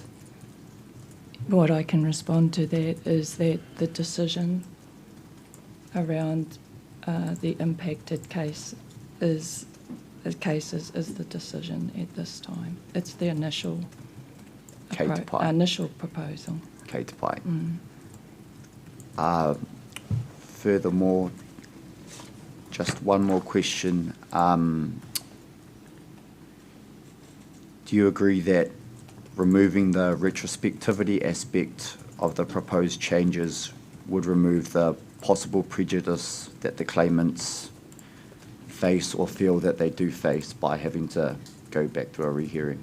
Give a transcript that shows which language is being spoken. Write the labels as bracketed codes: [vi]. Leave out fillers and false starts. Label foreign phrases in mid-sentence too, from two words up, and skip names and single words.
[en] What I can respond to that is that the decision around the impacted case is the decision at this time. It's the initial initial proposal. [mi] Kei te pai. [en] Furthermore, just one more question. Do you agree that removing the retrospectivity aspect of the proposed changes would remove the possible prejudice that the claimants face or feel that they do face by having to go back to a rehearing?